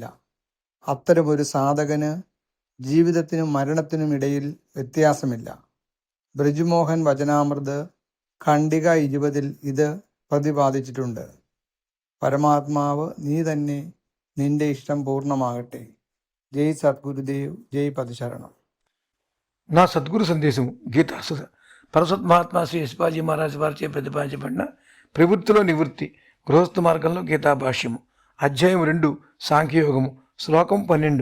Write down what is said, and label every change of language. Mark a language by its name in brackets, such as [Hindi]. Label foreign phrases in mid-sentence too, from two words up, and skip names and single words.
[Malayalam] അത്തരമൊരു സാധകന് ജീവിതത്തിനും മരണത്തിനും ഇടയിൽ വ്യത്യാസമില്ല. ബ്രിജ്മോഹൻ വചനാമൃത് ഖണ്ഡിക 20 ഇത് പ്രതിപാദിച്ചിട്ടുണ്ട്. പരമാത്മാവ് നീ തന്നെ, നിന്റെ ഇഷ്ടം పూర్ణమాగట్టే. [Telugu] జై సద్గురుదేవ్, జై పదశరణం. నా సద్గురు సందేశము గీతా పరశుత్మహాత్మా శ్రీ యశ్పాజీ మహారాజ్ వారిచే ప్రతిపాదించబడిన ప్రవృత్తిలో నివృత్తి గృహస్థ మార్గంలో గీతా భాష్యము, అధ్యాయం 2, సాంఖ్యయోగము, శ్లోకం 12.